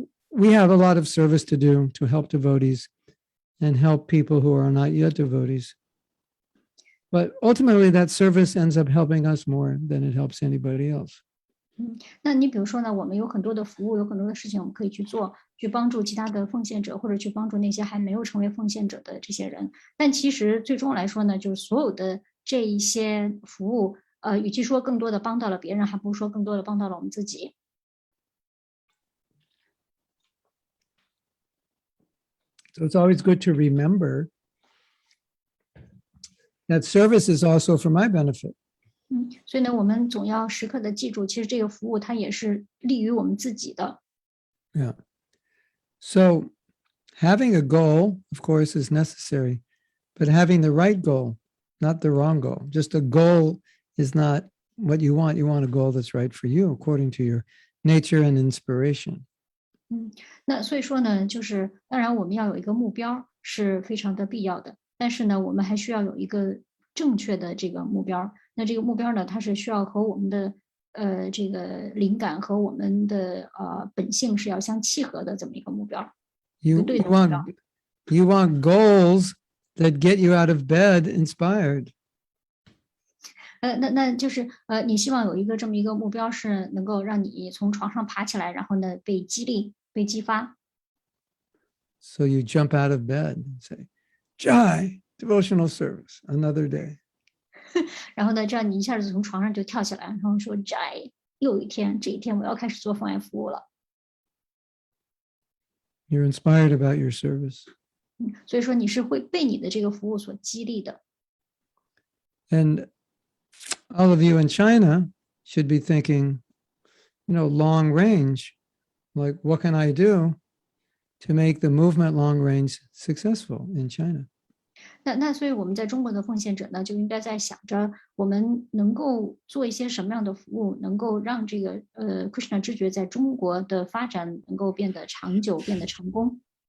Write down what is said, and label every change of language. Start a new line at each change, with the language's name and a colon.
English: We have a lot of service to do to help devotees and help people who are not yet devotees. But ultimately, that service ends up helping us more than it helps anybody else.
Chinese: 那你比如说呢，我们有很多的服务，有很多的事情我们可以去做，去帮助其他的奉献者，或者去帮助那些还没有成为奉献者的这些人。但其实最终来说呢，就是所有的这一些服务，与其说更多的帮到了别人，还不如说更多的帮到了我们自己。
English: So it's always good to remember that service is also for my benefit.
Chinese: 所以呢，我们总要时刻的记住，其实这个服务它也是利于我们自己的。
English: Yeah. So having a goal, of course, is necessary, but having the right goal, not the wrong goal. Just a goal is not what you want. You want a goal that's right for you, according to your nature and inspiration.
Chinese: 那所以说呢，就是当然我们要有一个目标是非常的必要的，但是呢，我们还需要有一个正确的这个目标。那这个目标呢，它是需要和我们的这个灵感和我们的本性是要相契合的这么一个目标。
English: You want goals that get you out of bed inspired.
Chinese: 那就是你希望有一个这么一个目标，是能够让你从床上爬起来，然后呢被激励、被激发。
English: So you jump out of bed and say, "Jai, devotional service, another day."
Chinese: 然后呢，这样你一下子从床上就跳起来，然后说 "Jai， 又一天，这一天我要开始做奉爱服务了。"
English: You're inspired about your service.
Chinese: 所以说你是会被你的这个服务所激励的。
English: And all of you in China should be thinking, long range, like what can I do to make the movement long range successful in China?
Chinese: 那所以我们在中国的奉献者呢，就应该在想着我们能够做一些什么样的服务，能够让这个Krishna 知觉在中国的发展能够变得长久，变得成功。